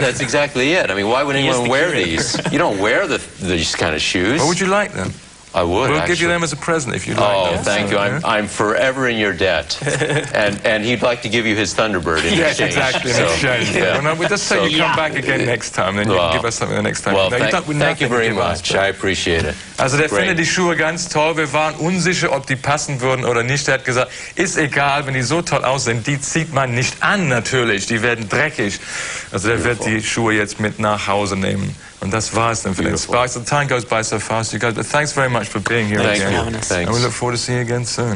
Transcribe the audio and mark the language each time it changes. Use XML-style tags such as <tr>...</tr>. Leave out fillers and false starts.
<en>That's exactly it. I mean, why would anyone wear these? You don't wear these kind of shoes. Well, would you like them? I would. We'll give you them as a present if you like them. Oh, thank you. I'm forever in your debt. and he'd like to give you his Thunderbird in exchange. Yes, exactly, in exchange. Yeah. Well, no, we just say you come back again next time, then you can give us something the next time. Well, no, thank you very much. I appreciate it.</en> <de>Also der findet die Schuhe ganz toll. Wir waren unsicher, ob die passen würden oder nicht. Er hat gesagt, ist egal, wenn die so toll aussehen, die zieht man nicht an natürlich. Die werden dreckig. Also der wird die Schuhe jetzt mit nach Hause nehmen. Und das war es dann für den Sparks.</de> <en>The time goes by so fast, you guys. But thanks very much for being here again. Thanks. And we look forward to seeing you again soon.</en>